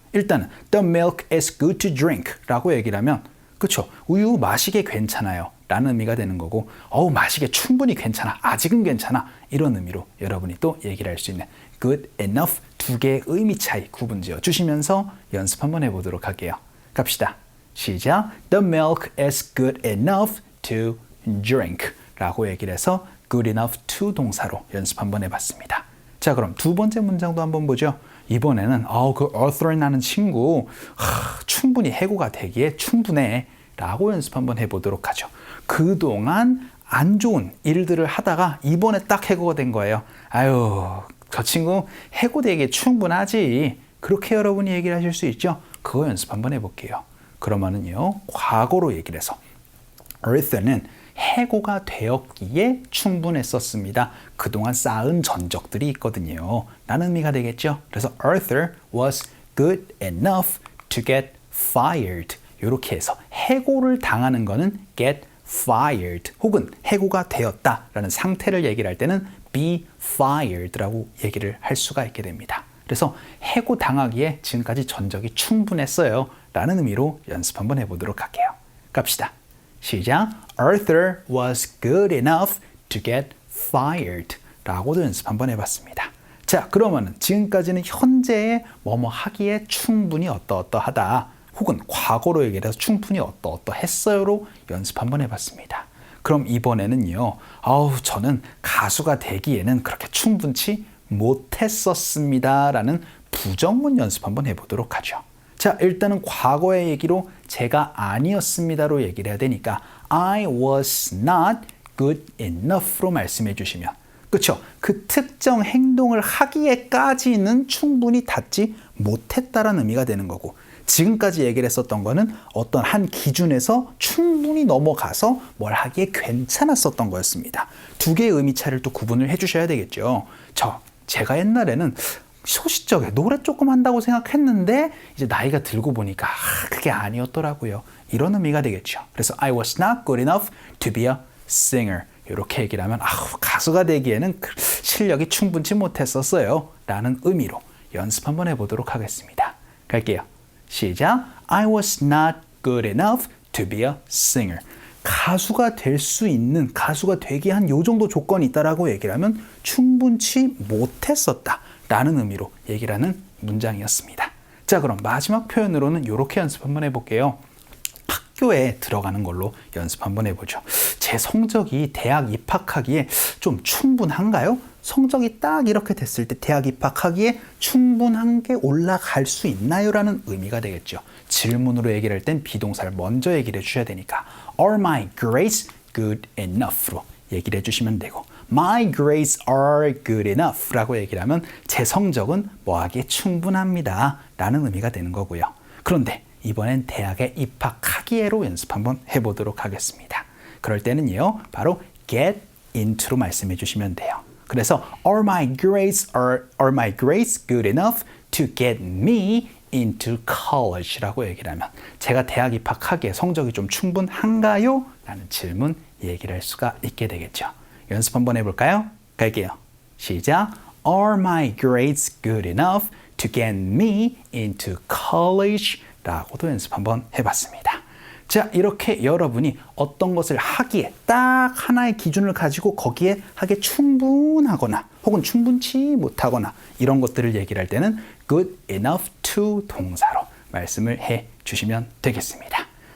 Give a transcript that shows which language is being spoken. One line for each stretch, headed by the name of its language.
Korean: 일단은
English: the milk is good to drink
Korean: 라고 얘기를 하면 그렇죠, 우유 마시기에 괜찮아요 라는 의미가 되는 거고 마시기에 충분히 괜찮아, 아직은 괜찮아 이런 의미로 여러분이 또 얘기를 할 수 있는 good enough 두 개의 의미 차이 구분지어 주시면서 연습 한번 해보도록 할게요. 갑시다. 시작.
English: The milk is good enough to drink
Korean: 라고 얘기를 해서
English: good enough to
Korean: 동사로 연습 한번 해봤습니다. 자, 그럼 두 번째 문장도 한번 보죠. 이번에는 그 Arthur이라는 친구 충분히 해고가 되기에 충분해 라고 연습 한번 해보도록 하죠. 그동안 안 좋은 일들을 하다가 이번에 딱 해고가 된 거예요. 저 친구 해고되기에 충분하지. 그렇게 여러분이 얘기를 하실 수 있죠. 그거 연습 한번 해볼게요. 그러면은요, 과거로 얘기를 해서 Arthur는 해고가 되었기에 충분했었습니다. 그동안 쌓은 전적들이 있거든요. 라는 의미가 되겠죠.
English: 그래서 Arthur was good enough to get fired.
Korean: 이렇게 해서 해고를 당하는 거는 get fired 혹은 해고가 되었다라는 상태를 얘기를 할 때는 be fired라고 얘기를 할 수가 있게 됩니다. 그래서 해고 당하기에 지금까지 전적이 충분했어요. 라는 의미로 연습 한번 해보도록 할게요. 갑시다. 시작.
English: Arthur was good enough to get fired
Korean: 라고도 연습 한번 해봤습니다. 자, 그러면 지금까지는 현재의 뭐뭐 하기에 충분히 어떠어떠하다 혹은 과거로 얘기를 해서 충분히 어떠어떠했어요로 연습 한번 해봤습니다. 그럼 이번에는요, 저는 가수가 되기에는 그렇게 충분치 못했었습니다 라는 부정문 연습 한번 해보도록 하죠. 자, 일단은 과거의 얘기로 제가 아니었습니다로 얘기를 해야 되니까
English: I was not good enough
Korean: 로 말씀해 주시면 그렇죠? 그 특정 행동을 하기에까지는 충분히 닿지 못했다라는 의미가 되는 거고 지금까지 얘기를 했었던 거는 어떤 한 기준에서 충분히 넘어가서 뭘 하기에 괜찮았었던 거였습니다. 두 개의 의미 차이를 또 구분을 해주셔야 되겠죠. 제가 옛날에는 소시적에 노래 조금 한다고 생각했는데 이제 나이가 들고 보니까 그게 아니었더라고요. 이런 의미가 되겠죠.
English: 그래서 I was not good enough to be a singer.
Korean: 이렇게 얘기를 하면 가수가 되기에는 실력이 충분치 못했었어요. 라는 의미로 연습 한번 해보도록 하겠습니다. 갈게요. 시작.
English: I was not good enough to be a singer.
Korean: 가수가 될 수 있는, 가수가 되게 한 요 정도 조건이 있다라고 얘기를 하면 충분치 못했었다 라는 의미로 얘기를 하는 문장이었습니다. 자, 그럼 마지막 표현으로는 이렇게 연습 한번 해볼게요. 학교에 들어가는 걸로 연습 한번 해보죠. 제 성적이 대학 입학하기에 좀 충분한가요? 성적이 딱 이렇게 됐을 때 대학 입학하기에 충분한 게 올라갈 수 있나요? 라는 의미가 되겠죠. 질문으로 얘기를 할 땐 비동사를 먼저 얘기를 해주셔야 되니까
English: Are my grades good enough?
Korean: 로 얘기를 해주시면 되고
English: My grades are good enough
Korean: 라고 얘기를 하면 제 성적은 뭐하기에 충분합니다 라는 의미가 되는 거고요. 그런데 이번엔 대학에 입학하기에로 연습 한번 해보도록 하겠습니다. 그럴 때는요, 바로 get into로 말씀해 주시면 돼요.
English: 그래서 Are my grades good enough to get me into college?
Korean: 라고 얘기를 하면 제가 대학 입학하기에 성적이 좀 충분한가요? 라는 질문 얘기를 할 수가 있게 되겠죠. 연습 한번 해볼까요? 갈게요. 시작.
English: Are my grades good enough to get me into college?
Korean: 라고도 연습 한번 해봤습니다. 자, 이렇게 여러분이 어떤 것을 하기에 딱 하나의 기준을 가지고 거기에 하기에 충분하거나 혹은 충분치 못하거나 이런 것들을 얘기를 할 때는 good enough to 동사로 말씀을 해 주시면 되겠습니다.